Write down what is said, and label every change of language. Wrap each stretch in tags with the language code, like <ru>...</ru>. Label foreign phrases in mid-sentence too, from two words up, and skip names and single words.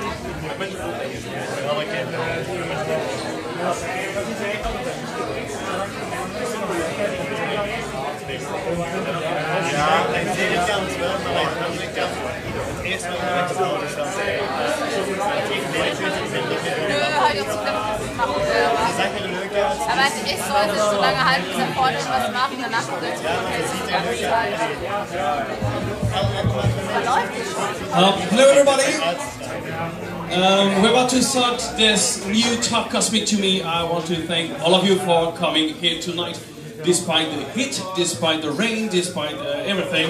<nl>Alle kinderen. Ja, aan de ene kant wel, maar aan de andere kant. Het eerste wat ik met de ouders dan zei.</nl> <de>Nö, halt jetzt zu machen selber. Aber ich sollte so lange halten, bis er vorne was machen, danach wird es</de> <en>Hello everybody! We're about to start this new Talk Cosmic to Me. I want to thank all of you for coming here tonight. Despite the heat, despite the rain, despite everything.</en>